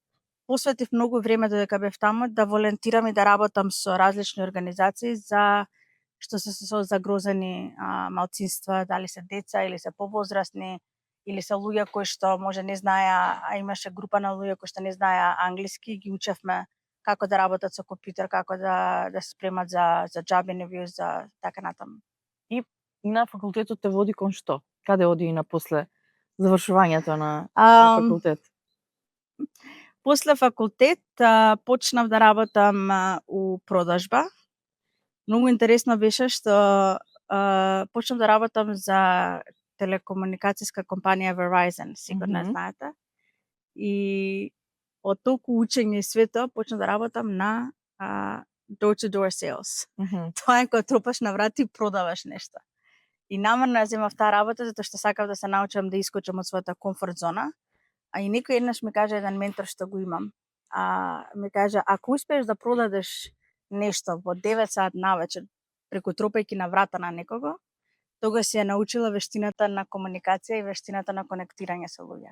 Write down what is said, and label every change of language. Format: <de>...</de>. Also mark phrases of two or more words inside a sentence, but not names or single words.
<mk>И посветив многу време додека бев таму да волонтирам и да работам со различни организации за што се со загрозени малцинства, дали се деца или се повозрастни или се луѓе кои што може не знаеа, а имаше група на луѓе кои што не знаеа англиски, ги учевме како да работат со компјутер, како да се спремат за</mk> <en>job interviews,</en> <mk>за така натаму. И на факултетот те води кон што? Каде оди и на после завршувањето на факултет? После факултет почнав да работам у продажба. Многу интересно беше што почнав да работам за телекомуникацијска компанија Verizon, сигурно знаете. И од толку учење и свето почнав да работам на</mk> <en>door-to-door sales.</en> <mk>Тоа е кога тропаш на врата и продаваш нешто. И намерно ја земав таа работа затоа што сакав да се научам да искочам од својата комфорт зона. А и некој еднаш ми каже еден ментор што го имам. Ми каже, ако успееш да продадеш нешто во 9 сат навечер преку тропајки на врата на некого, тогаш си ја научила вештината на комуникација и вештината на конектирање со луѓе.</mk>